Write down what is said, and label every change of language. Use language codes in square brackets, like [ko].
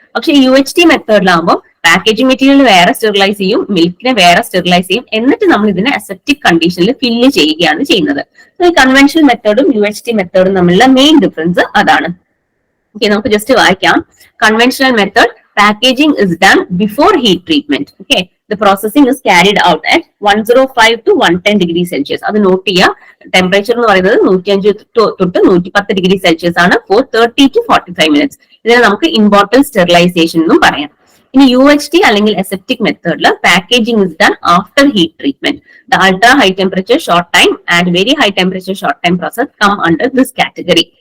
[ml] പക്ഷേ UHT മെത്തേഡിലാകുമ്പോൾ packaging material വേറെ sterilise ചെയ്യും, മിൽക്കിനെ വേറെ സ്റ്റെറിലൈസ് ചെയ്യും, എന്നിട്ട് നമ്മൾ ഇതിനെ അസെപ്റ്റിക് കണ്ടീഷനിൽ ഫില്ല് ചെയ്യുകയാണ് ചെയ്യുന്നത്. ഈ കൺവെൻഷണൽ മെത്തേഡും UHT മെത്തേഡും തമ്മിലുള്ള മെയിൻ ഡിഫറൻസ് അതാണ്. ഓക്കെ, നമുക്ക് ജസ്റ്റ് വായിക്കാം. [en] Conventional method, packaging is done before heat treatment. Okay, the processing is carried out at 105 to 110 degree Celsius. [ml] അത് നോട്ട് ചെയ്യുക. ടെമ്പറേച്ചർ എന്ന് പറയുന്നത് 105 തൊട്ട് 110 ഡിഗ്രി സെൽഷ്യസ് ആണ് [en] For 30 to 45 minutes. [ml] ഇതിനെ നമുക്ക് ഇൻ ബോട്ടിൽ സ്റ്റെറിലൈസേഷൻ എന്നും പറയാം. ഇനി UHT അല്ലെങ്കിൽ അസെപ്റ്റിക് മെത്തേഡിൽ [en] Packaging is done after heat treatment. The ultra high temperature short time and very high temperature short time process come under this category.